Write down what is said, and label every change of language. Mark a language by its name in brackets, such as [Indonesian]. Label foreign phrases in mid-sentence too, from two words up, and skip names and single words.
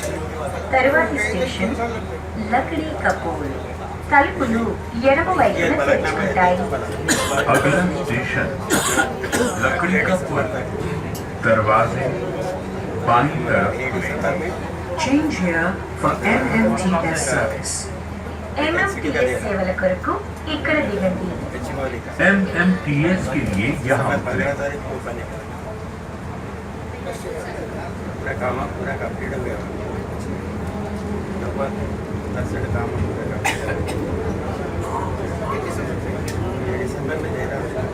[Telugu] తరువాతి స్టేషన్ లక్డీ కపూర్. తలుపులు ఎడమ వైపున తెరుచుకుంటాయి. [Hindi] अगला स्टेशन लकड़ी का पुल, दरवाजे बाईं तरफ खुलेंगे। [English] Change here for MMTS service. [Telugu] ఎంఎంటీఎస్ సేవల కొరకు ఇక్కడ దిగండి. [Hindi] MMTS के लिए यहाँ उतरें। पूरा काम कंप्लीट हो गया। लगभग 10 काम पूरा कंप्लीट दिसंबर में दे रहा हूँ।